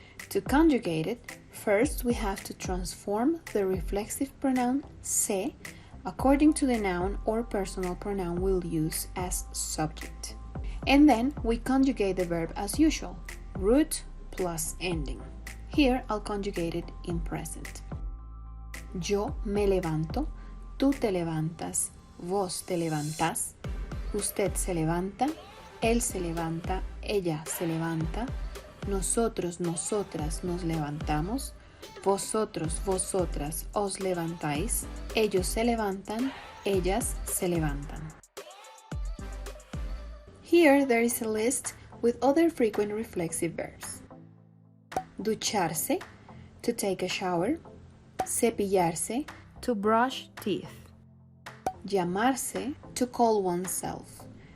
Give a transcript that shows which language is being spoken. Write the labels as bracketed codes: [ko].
[en] To conjugate it, first we have to transform the reflexive pronoun se according to the noun or personal pronoun we'll use as subject. And then we conjugate the verb as usual, root plus ending. Here I'll conjugate it in present. [es] Yo me levanto, tú te levantas, vos te levantás, usted se levanta, él se levanta, ella se levanta, nosotros, nosotras nos levantamos, vosotros, vosotras os levantáis, ellos se levantan, ellas se levantan. [en] Here there is a list with other frequent reflexive verbs. Ducharse, to take a shower, cepillarse, to brush teeth, llamarse, to call oneself.